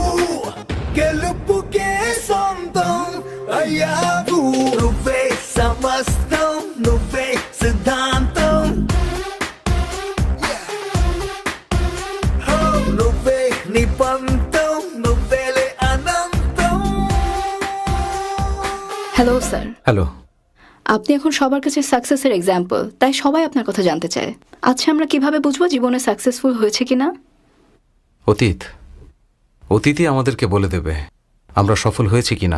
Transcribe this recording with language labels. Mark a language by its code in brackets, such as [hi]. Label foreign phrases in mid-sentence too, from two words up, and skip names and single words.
[te] గెలుపుకే సొంతం అయ్యావు. నువ్వే సమస్తం, నువ్వే సిద్ధాంతం, నువ్వే నిపంతం, నువ్వేలే అనంతం. [en] Hello sir, হ্যালো। [bn] আপনি এখন সবার কাছে [en] success example, [bn] তাই সবাই আপনার কথা জানতে চায়। আচ্ছা, আমরা কিভাবে বুঝবো জীবনে সাকসেসফুল হয়েছে কিনা? অতীতই আমাদেরকে বলে দেবে আমরা সফল হয়েছি কিনা।